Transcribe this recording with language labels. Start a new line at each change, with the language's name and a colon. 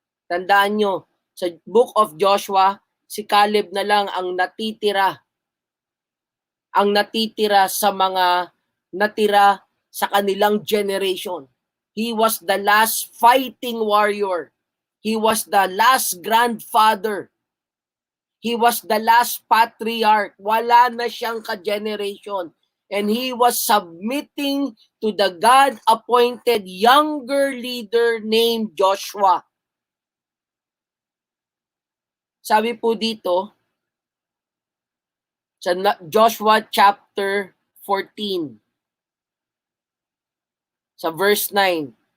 Filipino: Tandaan nyo, sa book of Joshua, si Caleb na lang ang natitira sa mga natira sa kanilang generation.
English: He was the last fighting warrior. He was the last grandfather. He was the last patriarch.
Filipino: Wala na siyang ka-generation.
English: And he was submitting to the God-appointed younger leader named Joshua.
Filipino: Sabi po dito, sa Joshua chapter 14, sa verse 9.